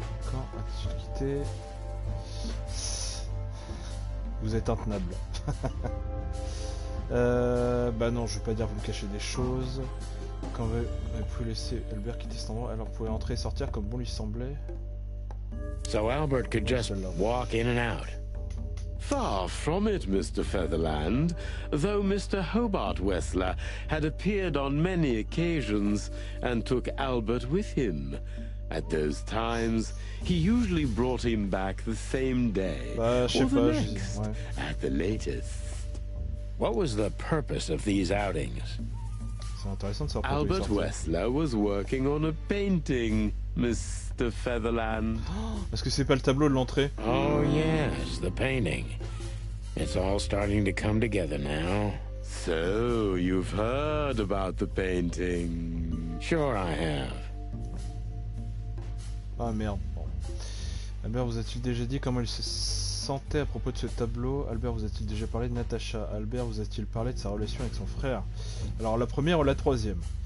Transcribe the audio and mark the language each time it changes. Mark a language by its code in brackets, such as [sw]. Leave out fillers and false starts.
[fr] Quand as-tu quitté? Vous êtes intenable. Bah non, je vais pas dire vous me cachez des choses. Quand vous pouvez laisser Albert quitter cet endroit, alors vous pouvez entrer et sortir comme bon lui semblait. [en] So Albert could just walk in and out. Far from it, Mr. Featherland. Though Mr. Hobart Wessler had appeared on many occasions and took Albert with him. At those times, he usually brought him back the same day, [fr] Bah, je sais [en] or the [fr] pas, [en] next, [fr] ouais. [en] at the latest. What was the purpose of these outings? [fr] C'est intéressant de savoir pourquoi il Albert sortait. [en] Wessler was working on a painting, Mr. Featherland. [fr] Est-ce que c'est pas le tableau de l'entrée? [en] Oh, yes, the painting. It's all starting to come together now. So, you've heard about the painting. Sure I have. [fr] Ah merde. Bon. Albert, vous a-t-il déjà dit comment il se sentait à propos de ce tableau? Albert, vous a-t-il déjà parlé de Natacha? Albert, vous a-t-il parlé de sa relation avec son frère? Alors la première ou la troisième?